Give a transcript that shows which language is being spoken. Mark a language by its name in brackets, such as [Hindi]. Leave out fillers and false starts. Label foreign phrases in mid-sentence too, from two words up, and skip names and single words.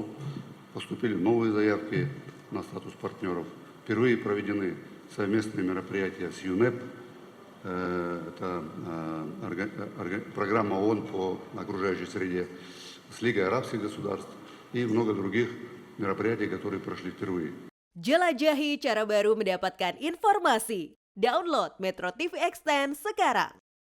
[Russian] Поступили новые заявки на статус партнеров. Впервые проведены совместные мероприятия с ЮНЕП. Это программа ООН по окружающей среде, с Лигой арабских государств и много других мероприятий, которые прошли впервые. [Indonesian] Jelajahi cara baru mendapatkan informasi. Download Metro TV Extend sekarang.